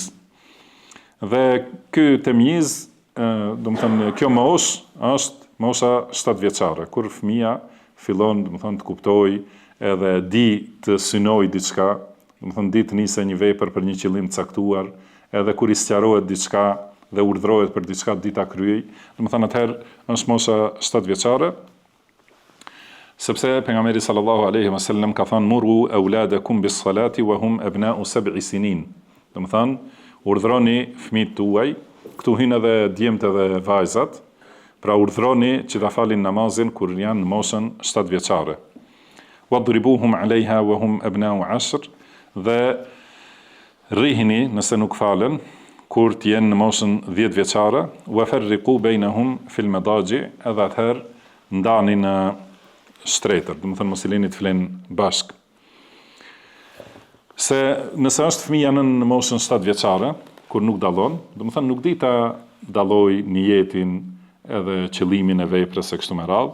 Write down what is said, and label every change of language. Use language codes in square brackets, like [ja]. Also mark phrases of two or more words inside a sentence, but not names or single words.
[sq] Dhe ky temyiz, domethënë kjo moshë është mosha 7 vjeçare, kur fëmia fillon domethënë të kuptojë edhe di të synojë diçka, domethënë di të nisë një vepër për një qëllim të caktuar, edhe kur i sqarohet diçka dhe urdhërohet për diçka di ta kryej, domethënë atëherë është mosha 7 vjeçare, sepse pejgamberi [ar] صلى الله عليه وسلم [sq] ka thënë [ar] مروا أولادكم بالصلاة وهم أبناء 7 سنين. [sq] Domethënë urdhroni fëmijët tuaj, këtu hyn edhe djemt edhe vajzat, pra urdhroni që ta falin namazin kur janë në moshën 7 vjeçare. [ar] واضربوهم عليها وهم أبناء 10, [sq] dhe rrihini nëse nuk falen kur të jenë në moshën 10 vjeçare, [ar] وفرقوا بينهم في المضاجع, [sq] edhe atëherë ndani në shtretër, domethënë mos i lini të flenë bashk. Se nëse është fëmia në moshën 7 vjeçare, kur nuk dallon, domethënë nuk di ta dalloj niyetin edhe qëllimin e veprës së kështu me radhë.